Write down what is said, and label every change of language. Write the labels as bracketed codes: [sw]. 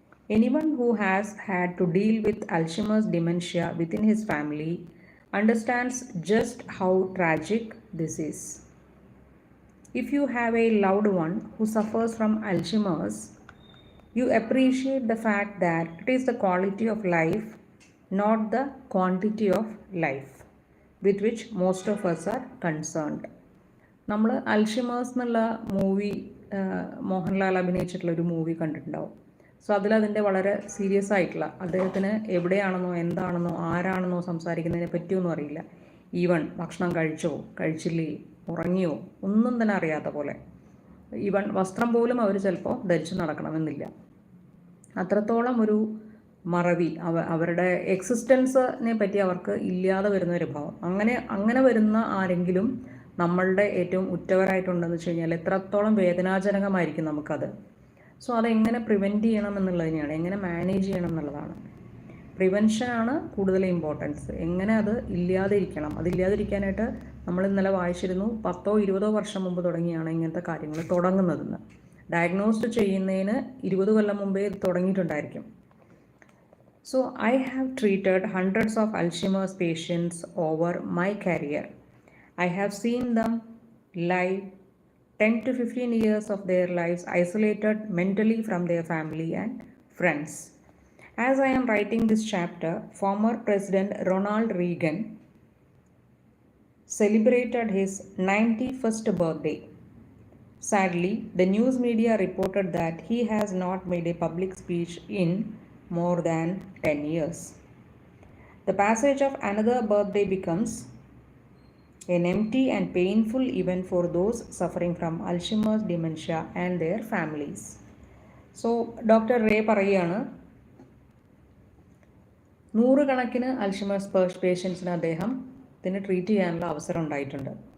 [en] Anyone who has had to deal with Alzheimer's dementia within his family understands just how tragic this is. If you have a loved one who suffers from Alzheimer's, you appreciate the fact that it is the quality of life, not the quantity of life, with which most of us are concerned. [ml] നമ്മൾ Alzheimer's എന്നുള്ള movie Mohanlal അഭിനയിച്ചിട്ടുള്ള ഒരു movie കണ്ടിട്ടുണ്ടാവും. So അതിലതിൻ്റെ വളരെ serious ആയിട്ടുള്ള, അദ്ദേഹത്തിന് എവിടെയാണെന്നോ എന്താണെന്നോ ആരാണെന്നോ സംസാരിക്കുന്നതിനെ പറ്റിയൊന്നും അറിയില്ല. ഈവൻ ഭക്ഷണം കഴിച്ചോ കഴിച്ചില്ലേ ഉറങ്ങിയോ ഒന്നും തന്നെ അറിയാത്ത പോലെ. ഈവൻ വസ്ത്രം പോലും അവർ ചിലപ്പോൾ ധരിച്ചു നടക്കണമെന്നില്ല. അത്രത്തോളം ഒരു മറവി, അവരുടെ എക്സിസ്റ്റൻസിനെ പറ്റി അവർക്ക് ഇല്ലാതെ വരുന്ന ഒരു ഭാവം. അങ്ങനെ വരുന്ന ആരെങ്കിലും നമ്മളുടെ ഏറ്റവും ഉറ്റവരായിട്ടുണ്ടെന്ന് വെച്ച് കഴിഞ്ഞാൽ എത്രത്തോളം വേദനാജനകമായിരിക്കും നമുക്കത്. സോ അതെങ്ങനെ പ്രിവെൻറ്റ് ചെയ്യണം എന്നുള്ളതിനെയാണ്, എങ്ങനെ മാനേജ് ചെയ്യണം എന്നുള്ളതാണ്. പ്രിവെൻഷനാണ് കൂടുതൽ ഇമ്പോർട്ടൻസ്. എങ്ങനെ അത് ഇല്ലാതിരിക്കണം, അതില്ലാതിരിക്കാനായിട്ട് നമ്മൾ ഇന്നലെ വായിച്ചിരുന്നു 10-20 വർഷം മുമ്പ് തുടങ്ങിയാണ് ഇങ്ങനത്തെ കാര്യങ്ങൾ തുടങ്ങുന്നതെന്ന്. ഡയഗ്നോസ്റ്റ് ചെയ്യുന്നതിന് 20 കൊല്ലം മുമ്പേ ഇത് തുടങ്ങിയിട്ടുണ്ടായിരിക്കും. [en] So I have treated hundreds of Alzheimer's patients over my career. I have seen them live 10 to 15 years of their lives isolated mentally from their family and friends. As I am writing this chapter, former President Ronald Reagan celebrated his 91st birthday. Sadly, the news media reported that he has not made a public speech in more than 10 years. The passage of another birthday becomes an empty and painful event for those suffering from Alzheimer's dementia and their families. So, Dr. [ml] Ray പറയുകയാണ്, 100 കണക്കിന് Alzheimer's പേഷ്യൻസിന് അദ്ദേഹത്തിന് treat ചെയ്യാനുള്ള അവസരം ഉണ്ടായിട്ടുണ്ട്.